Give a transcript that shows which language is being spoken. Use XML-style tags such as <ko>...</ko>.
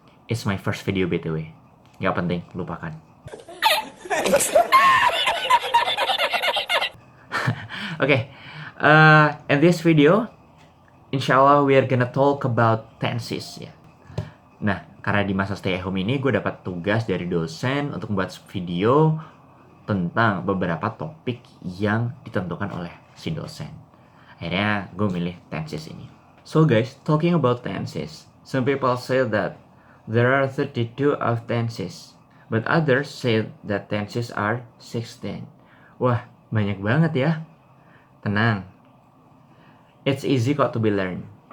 <en>It's my first video BTW.</en> <id>Gak penting, lupakan.</id> <en>Okay, in this video, inshallah we are gonna talk about tenses ya.</en> <id>Nah, karena di masa stay at home ini gue dapat tugas dari dosen untuk membuat video tentang beberapa topik yang ditentukan oleh si dosen. Akhirnya gue milih tenses ini.</id> <en>So guys, talking about tenses, some people say that there are 32 of tenses, but others say that tenses are 16.</en> <id>Wah, banyak banget ya. Tenang,</id> <en>it's easy</en> <id>kok</id> <en>to be learned.</en>